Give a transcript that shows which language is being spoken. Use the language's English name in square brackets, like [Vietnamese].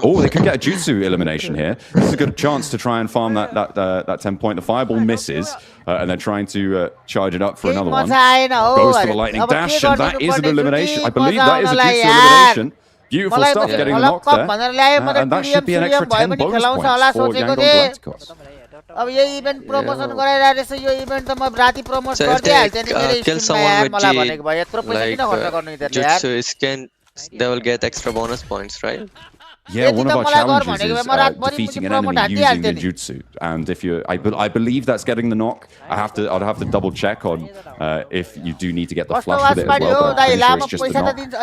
[English] Oh, they could get a jutsu elimination here. This is a good chance to try and farm that 10 point. The fireball misses, and they're trying to charge it up for another one. Goes for the lightning dash, and that is an elimination. I believe that is a jutsu elimination. Beautiful stuff, getting the knock there. And that should be an extra 10 bonus points for 𝘿𝙄𝙎𝘾𝙇𝘼𝙄𝙎. [Nepali] अब यो event promotion गराइरहेको रहेछ यो event त म राति promote गरिदिहाल्थे नि मेरो स्ट्रिममा मलाई भनेको भए यत्रो पैसा किन खर्च गर्नु नि त यार [English] they will get extra bonus points, right? Yeah, one of our challenges is defeating an enemy using ninjutsu, and I believe that's getting the knock. I'd have to double check on if you do need to get the flush with it as well. But I'm sure it's just the knock.